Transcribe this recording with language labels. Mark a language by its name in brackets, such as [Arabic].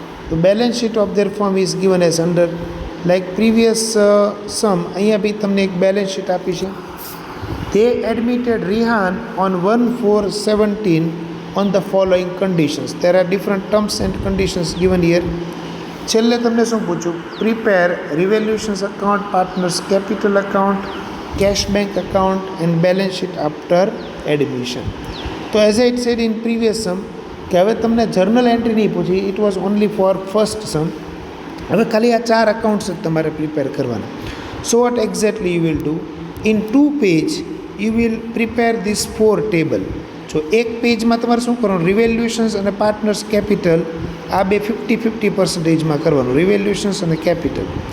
[English] The balance sheet of their firm is given as under like previous sum. [Gujarati] અહીંયા બી તમને એક balance sheet આપી છે. [English] તે admitted Rihan on 1/4/17 on the following conditions. There are different terms and conditions given here. [Gujarati] છેલ્લે તમને શું પૂછું? [English] Prepare revaluations account, partners capital account, cash bank account and balance sheet after admission. તો as I said in previous sum [Gujarati] કે હવે તમને journal entry નહીં પૂછી, [English] It was only for first sum. [Gujarati] હવે ખાલી આ 4 અકાઉન્ટ્સ જ તમારે પ્રિપેર કરવાના. [English] So what exactly you will do? In 2 page you will prepare this 4 table. [Gujarati] જો એક પેજમાં તમારે શું કરવાનું? રિવેલ્યુશન્સ અને પાર્ટનર્સ કેપિટલ આ બે 50-50% કરવાનું, રિવેલ્યુશન્સ અને કેપિટલ.